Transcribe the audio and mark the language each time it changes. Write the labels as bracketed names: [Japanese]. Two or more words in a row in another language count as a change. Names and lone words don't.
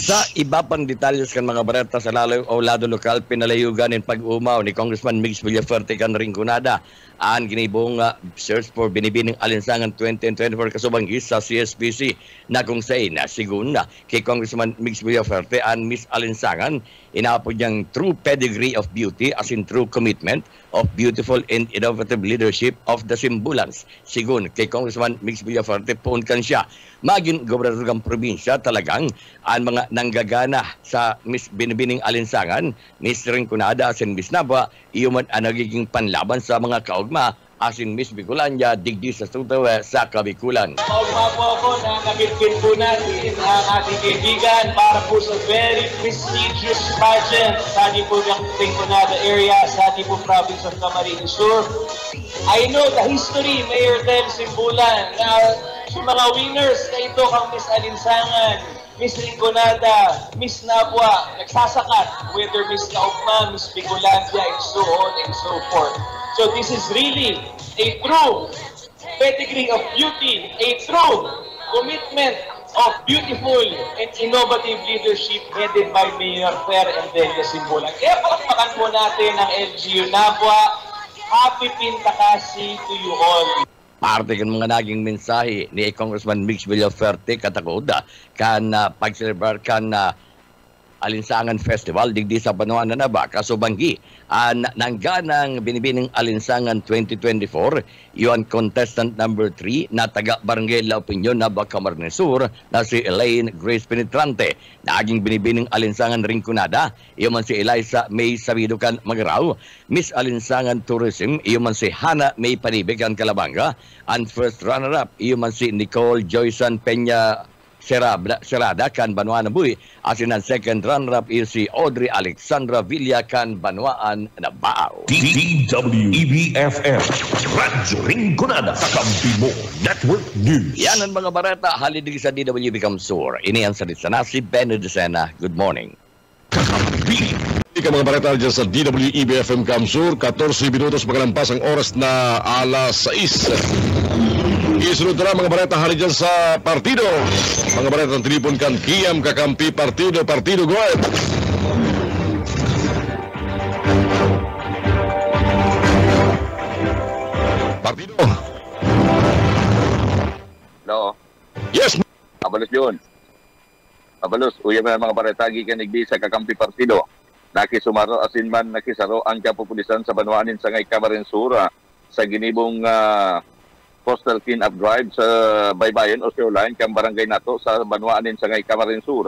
[Bikol] Sa iba pang detalyos kan mga bareta sa lalo o lado lokal, pinalayugan ng pag-umaw ni Congressman Mix Villaferte kan Rinconada ang ginibong search for binibining alinsangan 2024 kasubangis sa CSPC na kung saan sigun kay Congressman Mix Villaferte ang Miss Alinsangan inapod niyang [English] true pedigree of beauty as in true commitment of beautiful and innovative leadership of the Simbulans. [Bikol] Sigun kay Congressman Mix Villaferte poon kan siya maging gobernador ng probinsya talagang ang mga nanggagana sa Miss Binibining Alinsangan, Miss Rinconada asin Miss Nabwa, iyon ang nagiging panlaban sa mga kaugma asin Miss Bicolania digdi sa Sutaw sa Kabikulan. [Filipino] Kaugma po ako na nabitbit po natin ang ating kaibigan para po sa [English] very prestigious pageant [Filipino] sa ating po ng Rinconada area, sa ating po [English] province of Camarines Sur. I know the history, [Filipino] Mayor Del Simbulan, na yung mga winners na ito kang Miss Alinsangan, Miss Rinconada, Miss Nabwa, nagsasakat, whether Miss Kaugma, Miss Bicolandia, [English] and so on and so forth. So this is really a true pedigree of beauty, a true commitment of beautiful and innovative leadership headed by Mayor Fer and Delia Simbulan. [Filipino] Kaya palakpakan po natin ang LGU Nabwa. [English] Happy Pintakasi to you all. [Bikol] Parte kan mga naging mensahe ni Congressman Mix Villaferte katakod kan pag-celebrate kan Alinsangan Festival digdi sa Banuan na ba kasubanggi nangganang binibining Alinsangan 2024 iyon contestant number 3 na taga Barangay La Opinion na Camarines Sur na si Elaine Grace Penetrante. Naging binibining Alinsangan Rinconada iyon man si Eliza May Sabidukan Magaraw. Miss Alinsangan Tourism iyon man si Hana May Panibigan Calabanga. [English] And first runner-up [Bikol] iyon man si Nicole Joysan Peña Serada kan Banuan Buy. Asin ang [English] second runner-up is [Bikol] si Audrey Alexandra Villa kan Banuan na Bao. DWEBFM Radyo Rinconada Kakampi mo Network News. Yan ang mga barata halidig sa DWB Kamsur. Ini ang salit sa si Benedicena. [English] Good morning. [Bikol] Kakampi. Ika mga barata dyan sa DWEBFM Kamsur. 14 minutos magalampas ang oras na alas 6. Isunod na mga bareta hari dyan sa partido. Mga bareta ng tripon kan Kiyam Kakampi Partido [English] go ahead. [Bikol] Partido. [English] Hello. Yes. [Bikol] Abalos yun. Abalos, uya mga bareta gikanigdi sa Kakampi Partido. Nakisumaro asin man nakisaro ang kapupulisan sa Banuanin sa ngay Camarines Sur sa ginibong Coastal Clean-up Drive sa Baybayin o Shoreline kang barangay nato sa Banuanin sa ngay Camarines Sur.